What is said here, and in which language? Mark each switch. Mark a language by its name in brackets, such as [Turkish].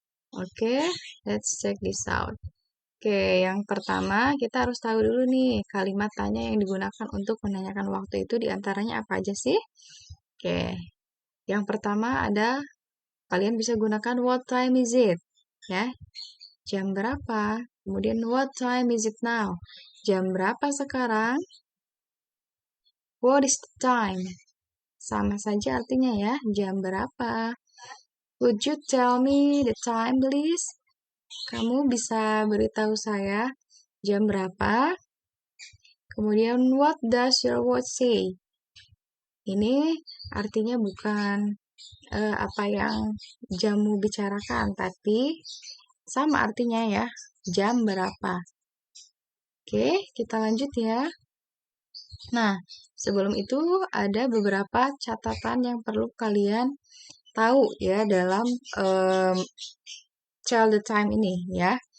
[Indonesian] Oke, [English] let's check this out. [Indonesian] Oke, yang pertama kita harus tahu dulu nih kalimat tanya yang digunakan untuk menanyakan waktu itu diantaranya apa aja sih? Oke, yang pertama ada kalian bisa gunakan [English] what time is it? [Indonesian] Ya, jam berapa? Kemudian [English] what time is it now? [Indonesian] Jam berapa sekarang? [English] What is the time? [Indonesian] Sama saja artinya ya, jam berapa? [English] Would you tell me the time please? [Indonesian] Kamu bisa beritahu saya jam berapa? Kemudian [English] what does your watch say? [Indonesian] Ini artinya bukan apa yang jamu bicarakan, tapi sama artinya ya, jam berapa. Oke, kita lanjut ya. Nah, sebelum itu ada beberapa catatan yang perlu kalian tahu ya dalam child time ini ya.